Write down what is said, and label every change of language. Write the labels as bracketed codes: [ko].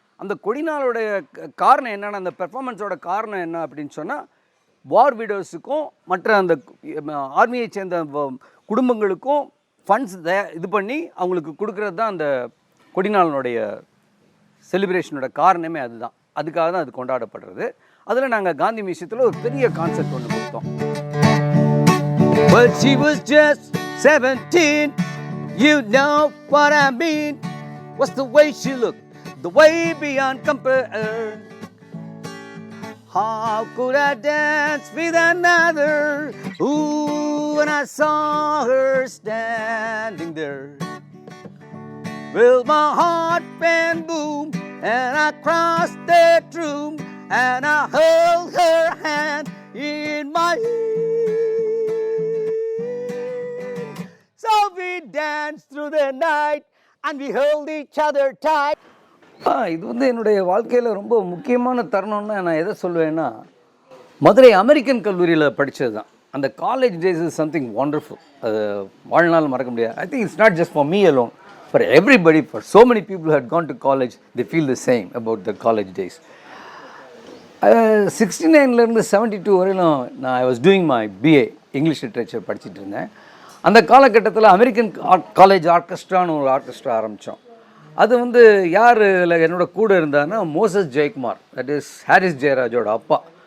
[ta] அந்த கொடிநாளோடைய காரணம் என்னென்னா, அந்த பெர்ஃபார்மன்ஸோட காரணம் என்ன அப்படின்னு சொன்னால், வார் விடோஸுக்கும் மற்ற அந்த ஆர்மியை சேர்ந்த குடும்பங்களுக்கும் ஃபண்ட்ஸ் இது பண்ணி அவங்களுக்கு கொடுக்கறது தான் அந்த கொடிநாளனுடைய செலிப்ரேஷனோட காரணமே அதுதான். அதுக்காக தான் அது கொண்டாடப்படுறது. அதில் நாங்கள் காந்தி மியூசியத்தில் ஒரு பெரிய கான்செப்ட் ஒன்று கொடுத்தோம். [en] But she was just 17, you know what I mean. What's the way she looked, the way beyond compare. How could I dance with another? Ooh, when I saw her standing there. Well, my heart went boom, and I crossed that room, and I held her hand in my hand. So we danced through the night, and we held each other tight. [ta] இது வந்து என்னுடைய வாழ்க்கையில் ரொம்ப முக்கியமான தருணம்னா நான் எதை சொல்லுவேன்னா, Madurai American கல்லூரியில் படித்தது தான். அந்த [en] College days is something wonderful. [ta] அது வாழ்நாள் மறக்க முடியாது. [en] I think it's not just for me alone, for everybody. For so many people who had gone to college, they feel the same about the college days. [ta] 69லேருந்து 72 வரையிலும் நான் [en] I was doing my BA English literature [ta] படிச்சுட்டு இருந்தேன். அந்த காலகட்டத்தில் American college ஆர்கெஸ்ட்ரான்னு ஒரு orchestra ஆரம்பித்தோம். அது வந்து யார் என்னோட கூட இருந்தாருன்னா, Moses Jayakumar, that is Harris ஜெயராஜோட அப்பா.